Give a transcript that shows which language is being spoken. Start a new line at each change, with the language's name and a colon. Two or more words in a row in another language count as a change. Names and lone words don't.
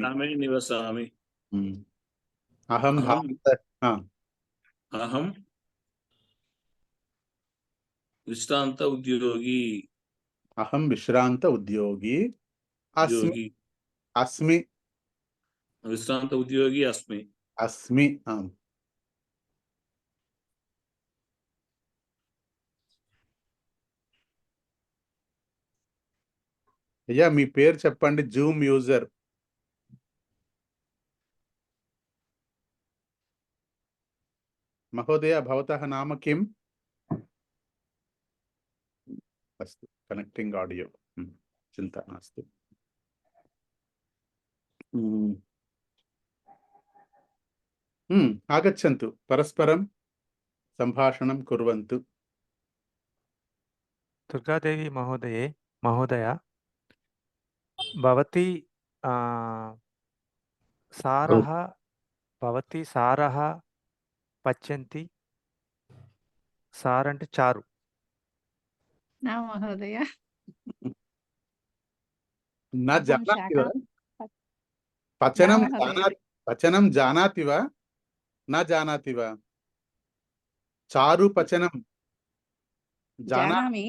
Sanskrit: ग्रामे निवसामि। अहं विश्रांत उद्योगी। अहं विश्रांत उद्योगी अस्मि। विश्रांत उद्योगी अस्मि।
Telugu: आम्। అయ్యా మీ పేరు చెప్పండి, జూమ్ యూజర్.
Sanskrit: महोदय भवतः नाम किं? अस्तु,
English: connecting audio,
Sanskrit: चिंता नास्ति। आगच्छन्तु, परस्परं सम्भाषणं कुर्वन्तु। दुर्गादेवी महोदया भवती सारः पच्यन्ति।
Telugu: सार అంటే చారు.
Sanskrit: न महोदय। न जानाति वा? पचनं जानाति वा? न जानाति वा? चारु पचनं जानामि